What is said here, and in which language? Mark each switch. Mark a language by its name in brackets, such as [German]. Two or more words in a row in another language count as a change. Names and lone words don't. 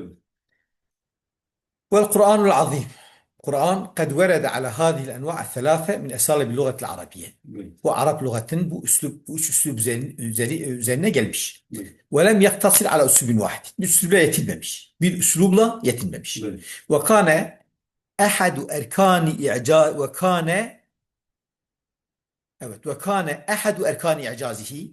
[Turkish] Evet. [Arabic] والقرآن العظيم Kur'an قد ورد على هذه الأنواع الثلاثة من أساليب اللغة العربية. [Turkish] Evet. Bu Arap lügatının bu üç üslub üzerine gelmiş. Evet. [Arabic] ولم يقتصر على أسلوب واحد. [Turkish] Bir üslubla yetinmemiş. Bir üslubla yetinmemiş. Evet. [Arabic] وكان أحد أركان إعجاز وكان evet وكان أحد أركان إعجازه.